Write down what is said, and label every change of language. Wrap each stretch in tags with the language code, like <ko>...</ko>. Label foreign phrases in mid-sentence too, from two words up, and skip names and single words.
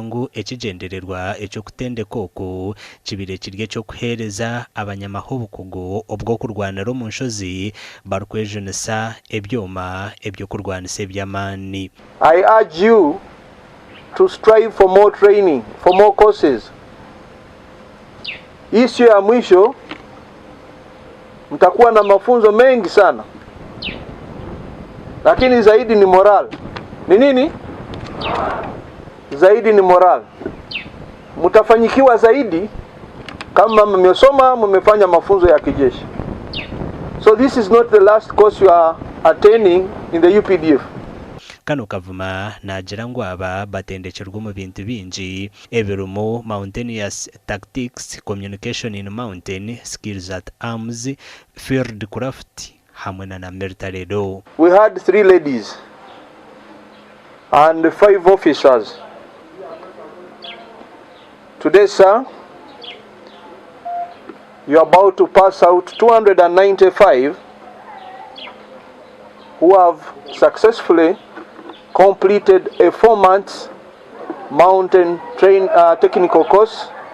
<nyn>ngu ekigendererwa ekyo kutendeka oku kibire kirye cyo kuhereza abanyamahubukugu obwo kurwanira mu nshozi barukwejonesa ebyoma ebyo kurwanisa ebyamani.</nyn> <en>I urge you to strive for more training, for more courses.</en> <sw>Issue ya mwisho mtakuwa na mafunzo mengi sana. Lakini zaidi ni moral. Ni nini? Zaidi ni moral. Mtafanyikiwa zaidi kama mmesoma, mmefanya mafunzo ya kijeshi.</sw> <en>So this is not the last course you are attending in the UPDF.</en> <nyn>Kano kavuma nagira ngu aba batendekerwa mu bintu bingi ebirumo</nyn> <en>mountaineers tactics, communication in mountain, skills at arms, field craft. We had 3 ladies and 5 officers. Today, sir, you are about to pass out 295 who have successfully completed a 4-month mountain technical course.</en>